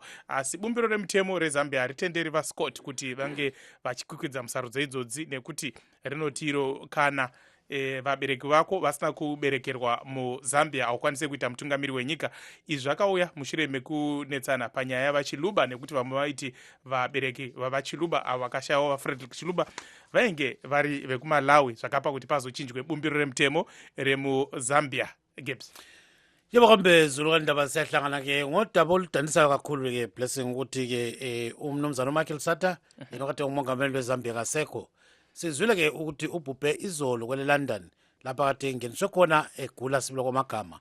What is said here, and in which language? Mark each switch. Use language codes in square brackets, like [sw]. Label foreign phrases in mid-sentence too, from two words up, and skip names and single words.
[sn] Asi bumbiro remutemo reZambia haritenderi vaScott kuti vange vachikwikwidza musarudzo idzodzi nekuti rinotiro kana vabereki vako vasina kuberekerwa muZambia haukwanise kuita mutungamiri wenyika. Izvi zvakauya mushure mekunetsana panyaya yavaChiluba nekuti vamwe vaiti vabereki vavaChiluba avo vakashayawo vaFrederick Chiluba vainge vari vekuMalawi, zvakapa kuti pazochinjwe bumbiro remutemo remuZambia. Gibbs. [nd] Yebo kambe Zulu ndaba siyahlangana ke ngodaba oludanisayo kakhulu ke Blessing ukuthi ke umnumzana uMichael Sata enokade umongameli weZambia kasekho. Sizwile ke ukuthi ubhubhe izolo kwele London lapha kade ngeniswe khona egula sibilo kwamagama.